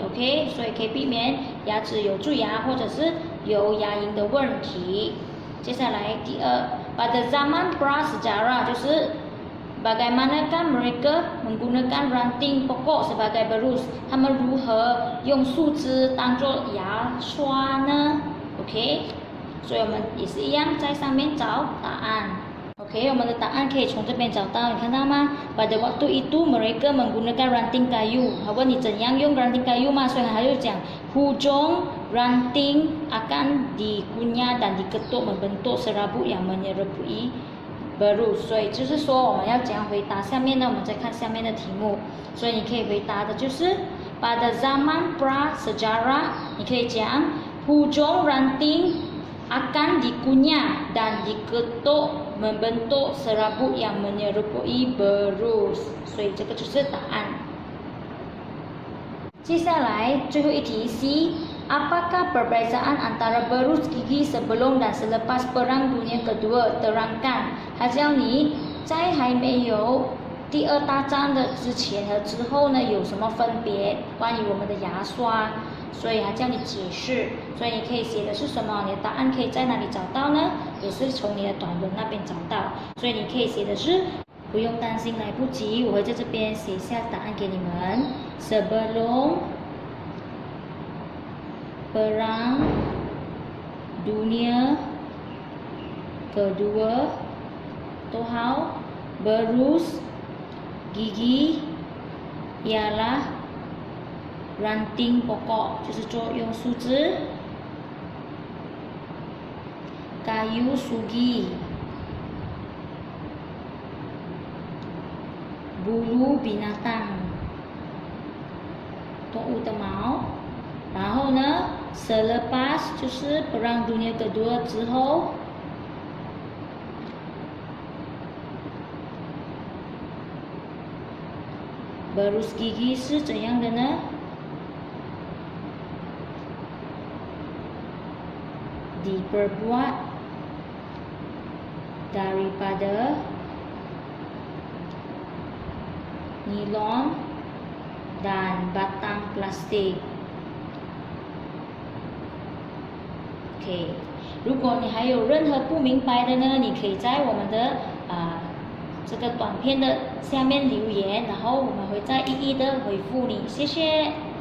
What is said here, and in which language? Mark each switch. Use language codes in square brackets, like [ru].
[zh] OK， 所以可以避免牙齿有蛀牙或者是有牙龈的问题。接下来第二 [ms] pada zaman prasejarah [zh] 就是 [ms] bagaimanakah mereka menggunakan ranting pokok sebagai berus， [zh] 他们如何用树枝当做牙刷呢？ OK， 所以我们也是一样在上面找答案。 OK， 我们的答案可以从这边找到，你看到吗？ [ms] Pada waktu itu mereka menggunakan ranting kayu。 [zh] 他问你怎样用 [ms] ranting kayu [zh] 嘛，所以他就讲 [ms] hujung ranting akan dikunyah dan diketuk membentuk serabut yang menyerupai berus。 [zh] 所以就是说我们要怎样回答下面呢？我们再看下面的题目，所以你可以回答的就是 [ms] pada zaman prasejarah， [zh] 你可以讲 [ms] hujung ranting akan dikunyah dan diketuk membentuk serabut yang menyerupai berus。 [zh] 所以这个就是答案。接下来最后一题 [ms] C， apakah perbezaan antara berus gigi sebelum dan selepas Perang Dunia Kedua？ terangkan， [zh] 它教你在还没有第二大战的之前和之后呢有什么分别？关于我们的牙刷，所以还叫你解释，所以你可以写的是什么？你的答案可以在哪里找到呢？也是从你的短文那边找到，所以你可以写的是，不用担心来不及，我会在这边写下答案给你们。 [ms] Sebelum Perang Dunia Kedua， [zh] 都好 [ms] berus gigi ialah ranting pokok， [zh] 就是用树枝 [ms] kayu sugi， bulu binatang， [zh] 动物的毛。然后呢 [ms] selepas [zh] 就是 Perang Dunia Kedua 之后 berus gigi 是怎样的呢？ [ms] diperbuat daripada nilon dan batang plastik。 [zh] OK， 如果你还有任何不明白的呢，你可以在我们的这个短片的下面留言，然后我们会再一一的回复你，谢谢。